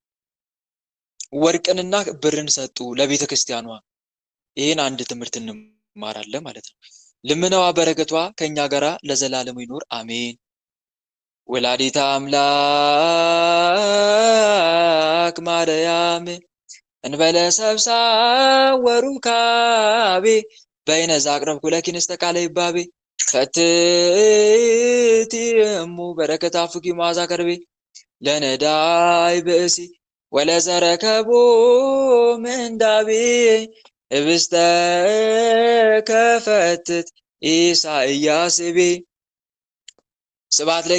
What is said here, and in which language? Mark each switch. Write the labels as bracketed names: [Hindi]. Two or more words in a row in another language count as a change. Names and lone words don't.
[Amharic] ወርቅንና ብርን ሰጡ ለቤተ ክርስቲያኗ። ይሄን አንድ ትምህርት እንማራለን ማለት ነው። ልመናዋ በረከቷ ከኛ ጋራ ለዘላለም ይኖር አሜን። ወላዲተ [Geez] አምላክ ማርያም እንበለ ሰብሳ ወሩካቤ በይነ ዘአቅረብኩ ለኪ ንስተ ቃለ ይባቤ ፈትቲ እሙ በረከት አፍኪ መዓዛ ከርቤ ለነዳይ ብእሲ ወለዘረከቦ ምንዳቤ ህብስተ ከፈትት ኢሳይያስ ቤ ስብሐት